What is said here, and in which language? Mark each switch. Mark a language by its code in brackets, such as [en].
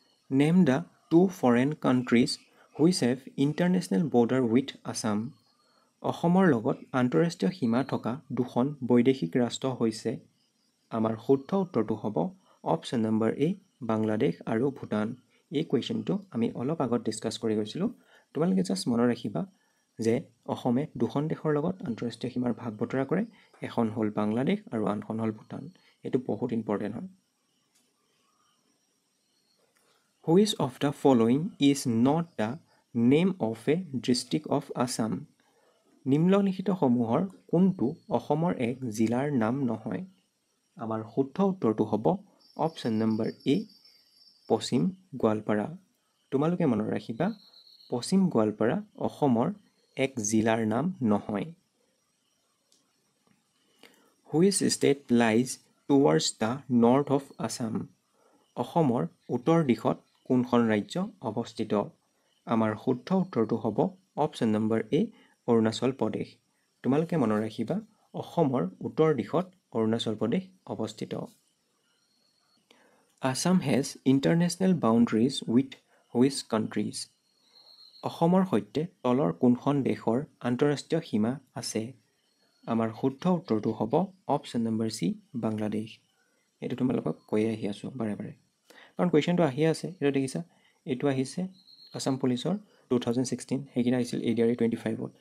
[en] Name the two foreign countries which have international border with Assam. [as] অসমৰ লগত আন্তঃৰাষ্ট্ৰীয় সীমা থকা দুখন বৈদেশিক ৰাষ্ট্ৰ হৈছে। আমাৰ শুদ্ধ উত্তৰটো হ'ব অপশ্যন নম্বৰ এ, বাংলাদেশ আৰু ভূটান। এই কুৱেশ্যনটো আমি অলপ আগত ডিছকাছ কৰি গৈছিলোঁ। তোমালোকে জাষ্ট মনত ৰাখিবা যে অসমে দুখন দেশৰ লগত আন্তঃৰাষ্ট্ৰীয় সীমাৰ ভাগ বতৰা কৰে। এখন হ'ল বাংলাদেশ আৰু আনখন হ'ল ভূটান। এইটো বহুত ইম্পৰ্টেণ্ট হয়। [en] Which of the following is not the name of a district of Assam? [as] নিম্নলিখিতসমূহৰ কোনটো অসমৰ এক জিলাৰ নাম নহয়? আমাৰ শুদ্ধ উত্তৰটো হ'ব অপশ্যন নম্বৰ এ, পশ্চিম গোৱালপাৰা। তোমালোকে মনত ৰাখিবা, পশ্চিম গোৱালপাৰা অসমৰ এক জিলাৰ নাম নহয়। [en] Which state lies towards the north of Assam? [as] অসমৰ উত্তৰ দিশত কোনখন ৰাজ্য অৱস্থিত? আমাৰ শুদ্ধ উত্তৰটো হ'ব অপশ্যন নম্বৰ এ, অৰুণাচল প্ৰদেশ। তোমালোকে মনত ৰাখিবা, অসমৰ উত্তৰ দিশত অৰুণাচল প্ৰদেশ অৱস্থিত। [en] Assam has international boundaries with which countries? [as] অসমৰ সৈতে তলৰ কোনখন দেশৰ আন্তঃৰাষ্ট্ৰীয় সীমা আছে? আমাৰ শুদ্ধ উত্তৰটো হ'ব অপশ্যন নম্বৰ চি, বাংলাদেশ। এইটো তোমালোকক কৈয়ে আহি আছোঁ বাৰে বাৰে, কাৰণ কুৱেশ্যনটো আহি আছে। এইটো দেখিছা, এইটো আহিছে আছাম পুলিচৰ 2016, সেইকেইটা আহিছিল ADRE 25ত।